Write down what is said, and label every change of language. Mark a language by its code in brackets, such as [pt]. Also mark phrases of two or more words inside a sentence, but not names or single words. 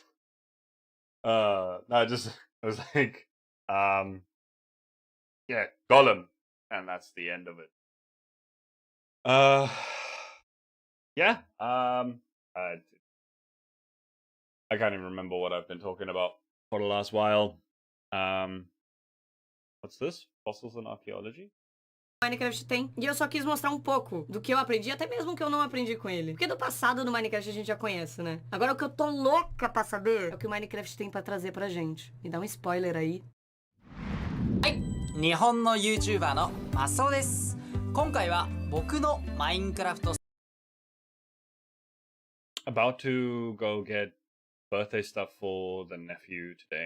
[en] No, I was like, yeah, Golem, and that's the end of it. Yeah. I can't even remember what I've been talking about for the last while. What's this? Fossils and archaeology? [pt] Minecraft tem. E eu só quis mostrar um pouco do que eu aprendi, até mesmo que eu não aprendi com ele. Porque do passado do Minecraft a gente já conhece, né? Agora o que eu tô louca pra saber é o que o Minecraft tem pra trazer pra gente. Me dá um spoiler aí. [ja] 日本の YouTuber のマスオです。今回は僕のマインクラフト [en] About to go get birthday stuff for the nephew today.